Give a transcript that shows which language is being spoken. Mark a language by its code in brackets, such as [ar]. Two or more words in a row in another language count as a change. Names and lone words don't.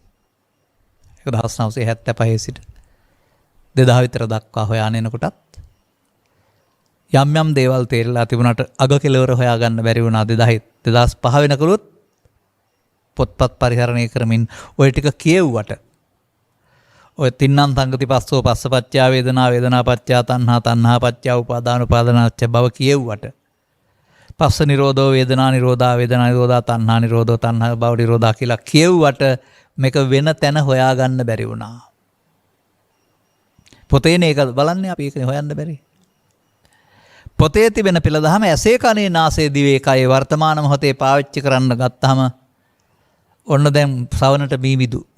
[si] 1975 සිට 2000 විතර දක්වා හොයාගෙන එනකොටත් යම් යම් දේවල් තේරලා තිබුණාට අග කෙලවර හොයාගන්න බැරි වුණා 2005 වෙනකලුත් පොත්පත් පරිහරණය කරමින් ওই ටික කියෙව්වට ඔය [pi] තින්නම් සංගති පස්සෝ පස්සපච්චා වේදනා වේදනා පච්චා තණ්හා තණ්හා පච්චා උපාදාන උපාදානච්ච බව කියෙව්වට පස්ස නිරෝධෝ වේදනා නිරෝධා වේදනා නිරෝධා තණ්හා නිරෝධෝ තණ්හා භව නිරෝධා [si] කියලා කියෙව්වට මේක වෙන තැන හොයාගන්න බැරි වුණා. පොතේනේ ඒක බලන්නේ අපි ඒක හොයන්න බැරි. පොතේ තිබෙන පෙළ දහම ඇසේ කනේ නාසයේ දිවේ කයේ වර්තමාන මොහොතේ පාවිච්චි කරන්න ගත්තාම ඔන්න දැන් සවනට මීමිදු.